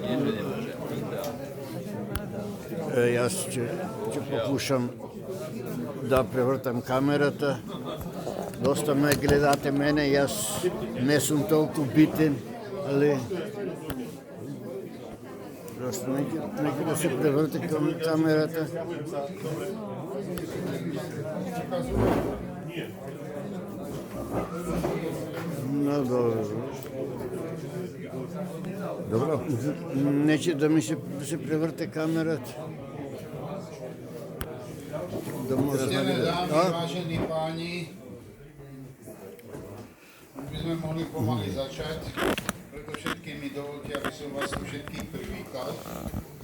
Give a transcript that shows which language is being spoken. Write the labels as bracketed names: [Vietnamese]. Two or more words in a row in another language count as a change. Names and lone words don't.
[Macedonian] Јас ќе покушам да превртам камерата. Доста ме гледате мене, јас не сум толку битен, али просто неќе да се преврте камерата. [Serbian] No dobro, neće da mi se prevrte kamerat. [Slovak] Vážené dámy, vážení páni, by sme mohli pomaly začať, preto všetkým mi dovolte, aby som vás všetkých privítal.